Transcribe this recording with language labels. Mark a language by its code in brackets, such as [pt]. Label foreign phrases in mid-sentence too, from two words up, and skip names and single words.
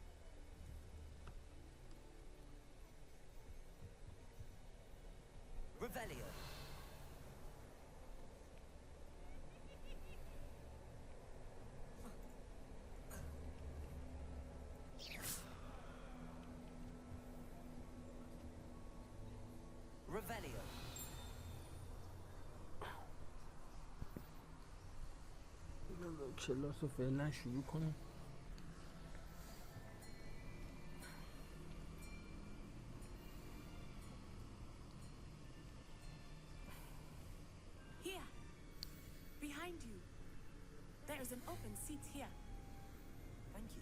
[la] Revelio. Revelio. [fa] کلاس رو فعلا شروع کنیم. [en] Here. Behind you. There is an open seat here. Thank you.